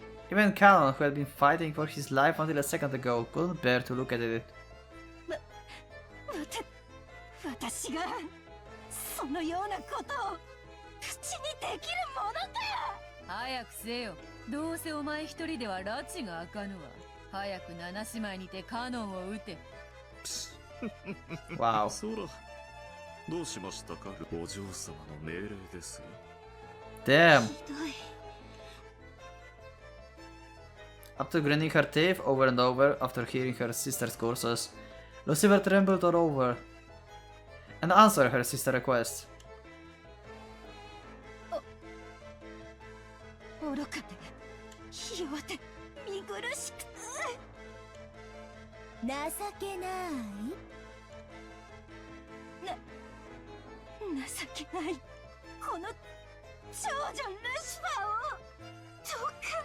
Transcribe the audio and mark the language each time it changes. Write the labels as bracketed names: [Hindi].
[English] Even Canon, who had been fighting for his life until a second ago, couldn't bear to look at it. [Japanese] 私がそのようなことを口にできるものかよ。早くせよ。どうせお前一人では拉致があかぬわ。早く7姉妹にてカノンを撃て。 [English] Wow. [Japanese] そら、どうしましたか？お嬢様の命令ですよ。 [English] Damn. [Japanese] ひどい。 [English] After grinding her teeth over and over after hearing her sister's curses, Lucifer trembled all over and answered her sister's request. [Japanese] 愚かでひ弱で見苦しくて情けない。情けないこの長女ルシファーをどうか。